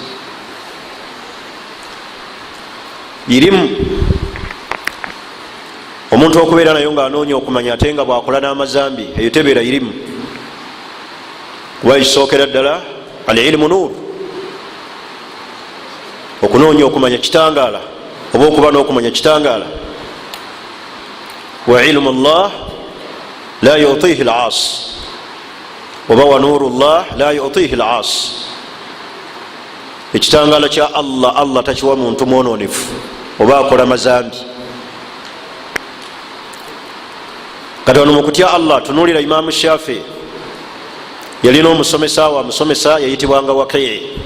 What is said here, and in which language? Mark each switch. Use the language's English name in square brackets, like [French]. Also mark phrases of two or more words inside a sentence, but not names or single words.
[Ganda] Irimu omuntu okubeera nayo ng'anoonya okumanya ate nga bwakola n'amazambi, eyo tebeera irimu. Kuba ekisookera ddala [Arabic] العلم نور, [Ganda] okunoonya okumanya kitangaala, oba okuba n'okumanya kitangaala. [Arabic] وعلم الله لا يؤتيه العاصي, [Ganda] oba [Arabic] ونور الله لا يؤتيه العاصي. [Ganda] Ekitangaala kya Allah, Allah takiwa muntu mwononefu oba akola mazambi. Kati wano mu kutya Allah tunuulira Imaamu Shafi, yalina omusomesa wa musomesa yayitibwanga Waqi'.